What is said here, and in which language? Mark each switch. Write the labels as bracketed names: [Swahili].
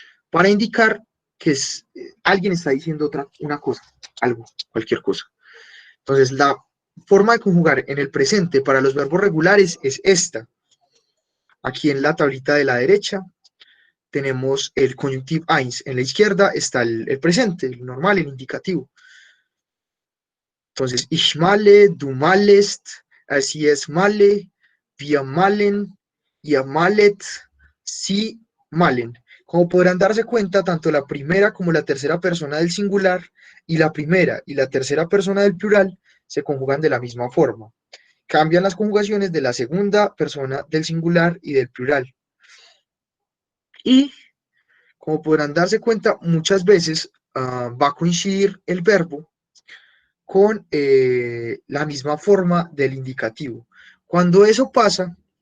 [Spanish] Para indicar que alguien está diciendo una cosa, algo, cualquier cosa. Entonces, la forma de conjugar en el presente para los verbos regulares es esta. Aquí en la tablita de la derecha tenemos el conjunctive eins. En la izquierda está el presente, el normal, el indicativo. Entonces, [German] ich male, du malest, sie es male, wir malen, ihr malet, sie malen. [Spanish] Como podrán darse cuenta, tanto la primera como la tercera persona del singular y la primera y la tercera persona del plural se conjugan de la misma forma. Cambian las conjugaciones de la segunda persona del singular y del plural. Y, como podrán darse cuenta, muchas veces va a coincidir el verbo con la misma forma del indicativo. Cuando eso pasa,